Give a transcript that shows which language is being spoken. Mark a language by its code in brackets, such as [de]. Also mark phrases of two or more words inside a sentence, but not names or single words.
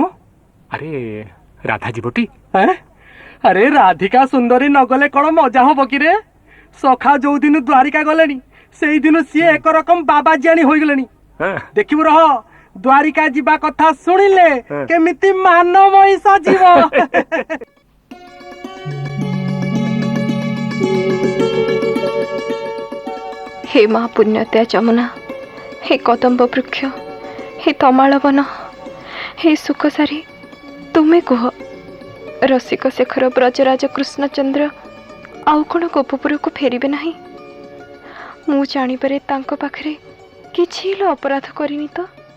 [or] ଆରେ ରାଧା ଯିବଟି? ଆରେ ରାଧିକା ସୁନ୍ଦରୀ ନଗଲେ କ'ଣ ମଜା ହବ କି ରେ? ସଖା ଯୋଉଦିନ ଦ୍ୱାରିକା ଗଲେଣି ସେଇଦିନ ସିଏ ଏକରକମ ବାବାଜିଆଣୀ ହୋଇଗଲେଣି। ଦେଖିବୁ ରହ, ଦ୍ୱାରିକା ଯିବା କଥା ଶୁଣିଲେ କେମିତି ମାନ ମହିଷ ଯିବ। ହେ ମାଁ ପୁଣ୍ୟତ୍ୟା ଯମୁନା, हे କଦମ୍ବ ବୃକ୍ଷ, हे ତମାଳ ବନ, हे ସୁଖସାରୀ, ତୁମେ କୁହ, ରସିକ ଶେଖର ବ୍ରଜରାଜ କୃଷ୍ଣଚନ୍ଦ୍ର ଆଉ କ'ଣ ଗୋପପୁରକୁ ଫେରିବେ ନାହିଁ? ମୁଁ ଜାଣିବାରେ ତାଙ୍କ ପାଖରେ କିଛି ହେଲେ ଅପରାଧ କରିନି ତ?